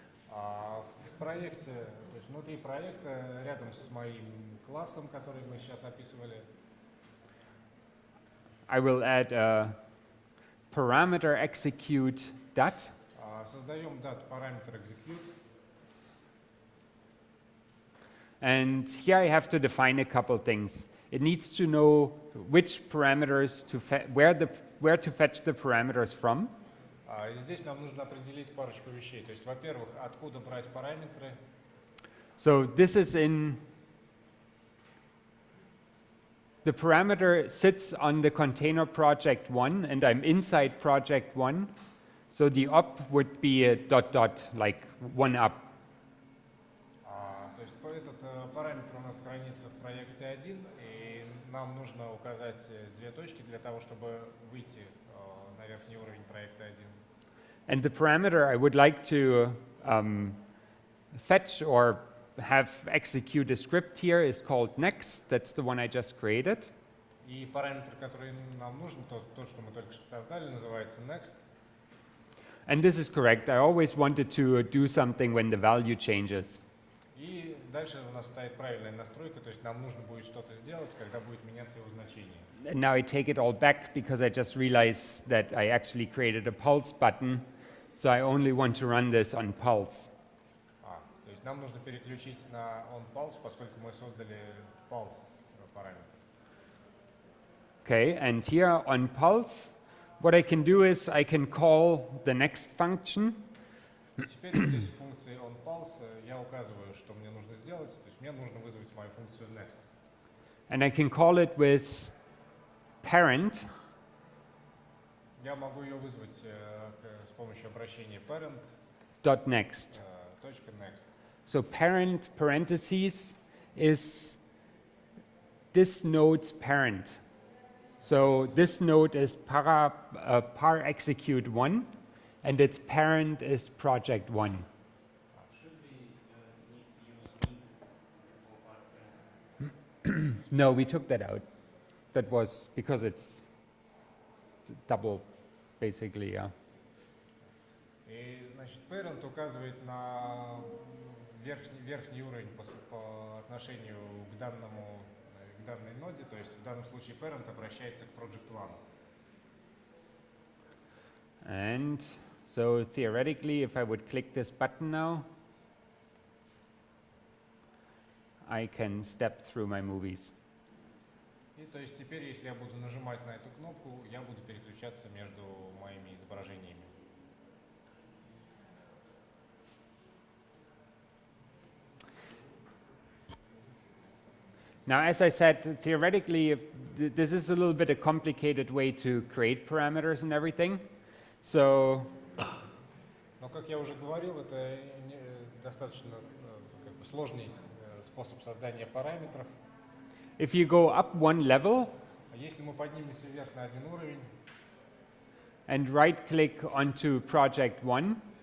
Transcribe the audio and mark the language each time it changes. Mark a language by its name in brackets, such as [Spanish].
[Russian] В проекте, то есть внутри проекта, рядом с моим классом, который мы сейчас описывали, [English] I will add a parameter execute dat. [Russian] создаем параметр execute. [English] And here I have to define a couple things. It needs to know which parameters to where to fetch the parameters from. [Russian] И здесь нам нужно определить парочку вещей. То есть, во-первых, откуда брать параметры. [English] So this is the parameter sits on the container project 1, and I'm inside project 1. So the up would be a dot dot, like one up. [Russian] То есть этот параметр у нас хранится в проекте 1, и нам нужно указать две точки для того, чтобы выйти на верхний уровень проекта 1. [English] And the parameter I would like to fetch or have execute a script here is called next. That's the one I just created. [Russian] И параметр, который нам нужен, тот, что мы только что создали, называется next. [English] And this is correct. I always wanted to do something when the value changes. [Russian] И дальше у нас стоит правильная настройка, то есть нам нужно будет что-то сделать, когда будет меняться его значение. [English] And now I take it all back because I just realized that I actually created a pulse button. So I only want to run this on pulse. [Russian] То есть нам нужно переключить на onPulse, поскольку мы создали pulse параметр. [English] Okay, and here on pulse, what I can do is I can call the next function. [Russian] Теперь здесь в функции onPulse я указываю, что мне нужно сделать, то есть мне нужно вызвать мою функцию next. [English] And I can call it with parent. [Russian] Я могу ее вызвать с помощью обращения parent. .next. .next. [English] So parent parentheses is this node's parent. So this node is par execute 1, and its parent is project 1. Should we need to use me for parent? No, we took that out. That was because it's double, basically, yeah. [Russian] И, значит, parent указывает на верхний уровень по отношению к данной ноде, то есть в данном случае parent обращается к project 1. [English] And so theoretically, if I would click this button now, I can step through my movies. [Russian] И то есть теперь, если я буду нажимать на эту кнопку, я буду переключаться между моими изображениями. [English] Now, as I said, theoretically, this is a little bit a complicated way to create parameters and everything. So, [Russian] Но, как я уже говорил, это достаточно сложный способ создания параметров. [English] if you go up one level [Russian] Если мы поднимемся вверх на один уровень [English] and right-click onto project 1,